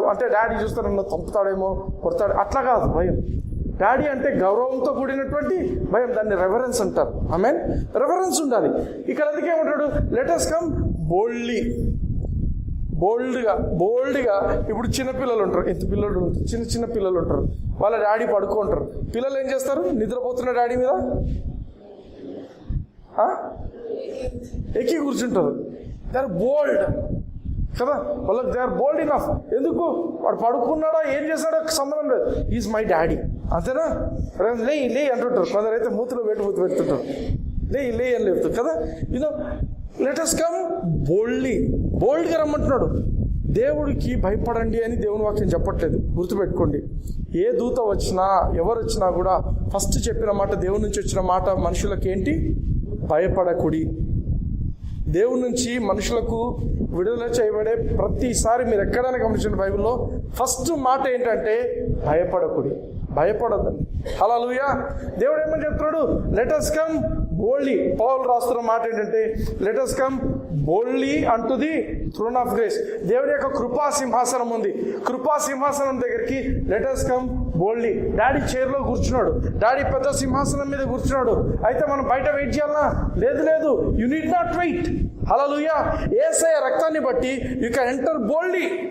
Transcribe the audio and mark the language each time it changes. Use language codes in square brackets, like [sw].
[te] అంటే డాడీ చూస్తే నన్ను చంపుతాడేమో, కొడతాడు, అట్లా కాదు భయం. డాడీ అంటే గౌరవంతో కూడినటువంటి భయం, దాన్ని రెవరెన్స్ అంటారు. ఆమేన్. రెవరెన్స్ ఉండాలి. ఇక్కడ అందుకే ఏమంటాడు? [en] Let us come boldly. [te] బోల్డ్గా. ఇప్పుడు చిన్నపిల్లలు ఉంటారు, ఎంత పిల్లలు ఉంటారు, చిన్న పిల్లలు ఉంటారు, వాళ్ళ డాడీ పడుకుంటారు. పిల్లలు ఏం చేస్తారు? నిద్రపోతున్న డాడీ మీద ఎక్కి కూర్చుంటారు. [en] They are bold కదా, వాళ్ళకి they are bold enough. ఎందుకు? [te] వాడు పడుకున్నాడా ఏం చేస్తాడో సంబంధం లేదు, [en] is my daddy, [te] అంతేనా? లే అంటుంటారు. కొందరైతే మూతిలో మూతి పెడుతుంటారు, లే అని లేపుతారు కదా. [en] You know, let us come boldly. [te] బోల్డ్గా రమ్మంటున్నాడు. దేవుడికి భయపడండి అని దేవుని వాక్యం చెప్పట్లేదు, గుర్తుపెట్టుకోండి. ఏ దూత వచ్చినా ఎవరు వచ్చినా కూడా ఫస్ట్ చెప్పిన మాట, దేవుడి నుంచి వచ్చిన మాట మనుషులకి ఏంటి? భయపడకుడి. దేవుడి నుంచి మనుషులకు విడుదల చేయబడే ప్రతిసారి మీరు ఎక్కడైనా గమనించండి బైబిల్లో ఫస్ట్ మాట ఏంటంటే భయపడకుడి, భయపడద్దండి. హల్లెలూయా. దేవుడు ఏమని చెప్తున్నాడు? [en] Let us come boldly. [te] పౌలు రాస్తున్న మాట ఏంటంటే [en] Let us come boldly unto the throne of grace. [te] దేవుడి యొక్క కృపా సింహాసనం ఉంది. కృపా సింహాసనం దగ్గరికి [en] Let us come boldly. [te] Daddy చైర్లో కూర్చున్నాడు, డాడీ పెద్ద సింహాసనం మీద కూర్చున్నాడు. అయితే మనం బయట వెయిట్ చేయాలా? లేదు, [en] You need not wait. [te] హల్లెలూయా. యేసయ్య రక్తాన్ని బట్టి [en] You can enter boldly.